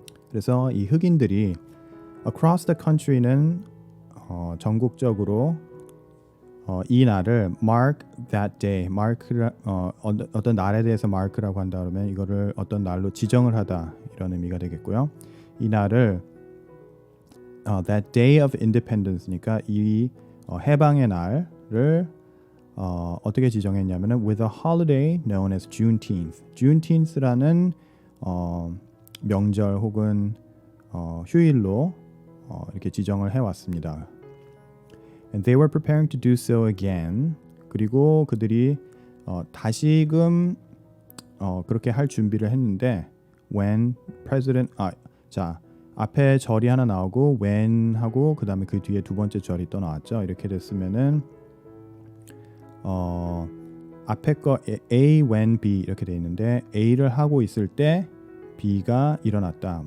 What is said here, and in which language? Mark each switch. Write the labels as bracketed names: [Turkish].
[Korean] 그래서 이 흑인들이 [English] across the country [Korean] 는 전국적으로 이 날을 [English] mark that day, [Korean] 어떤 날에 대해서 mark라고 한다 그러면 이거를 어떤 날로 지정을 하다 이런 의미가 되겠고요. 이 날을 [English] that day of independence [Korean] 니까 이 해방의 날을 어떻게 지정했냐면은 [English] with a holiday known as Juneteenth. [Korean] Juneteenth라는 명절 혹은 휴일로 이렇게 지정을 해왔습니다. [English] And they were preparing to do so again. [Korean] 그리고 그들이 다시금 그렇게 할 준비를 했는데 [English] when president [Korean] 자 앞에 절이 하나 나오고 when 하고 그 다음에 그 뒤에 두 번째 절이 또 나왔죠. 이렇게 됐으면은 앞에 거 A, when, B 이렇게 돼 있는데 A를 하고 있을 때 B가 일어났다.